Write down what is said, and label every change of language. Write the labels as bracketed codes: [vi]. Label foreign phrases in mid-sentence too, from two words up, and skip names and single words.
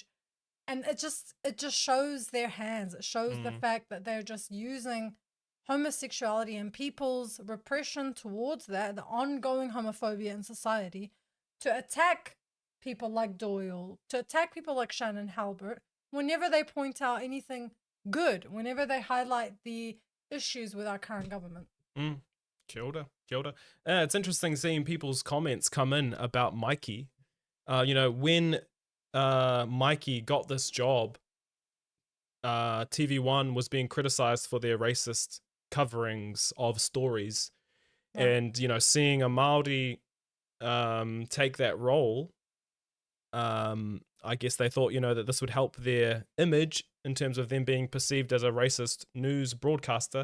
[en] And it just shows their hands. It shows the fact that they're just using homosexuality and people's repression towards that, the ongoing homophobia in society, to attack people like Doyle, to attack people like Shannon Halbert, whenever they point out anything good, whenever they highlight the issues with our current government. [mi] Kia ora, kia ora. [en] It's interesting seeing people's comments come in about Mikey. When Mikey got this job, TV1 was being criticized for their racist coverings of stories. And, seeing a Māori take that role, I guess they thought, that this would help their image in terms of them being perceived as a racist news broadcaster.